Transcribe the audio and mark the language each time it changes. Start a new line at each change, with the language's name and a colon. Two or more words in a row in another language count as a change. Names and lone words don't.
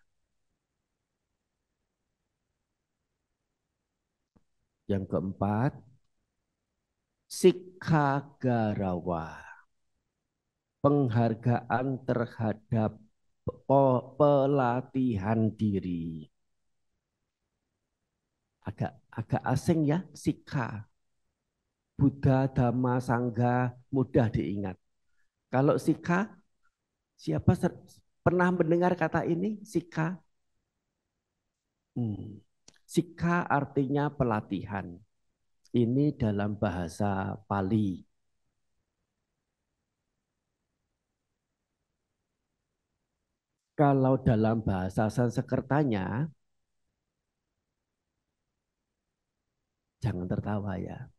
Indonesian: Yang keempat, Sikha Garawa, penghargaan terhadap pelatihan diri. Agak agak asing ya, Sikha. Buddha, Dhamma, Sangha mudah diingat. Kalau Sikha, siapa pernah mendengar kata ini? Sikha. Hmm. Sikha artinya pelatihan. Ini dalam bahasa Pali. Kalau dalam bahasa Sanskertanya, Jangan tertawa ya.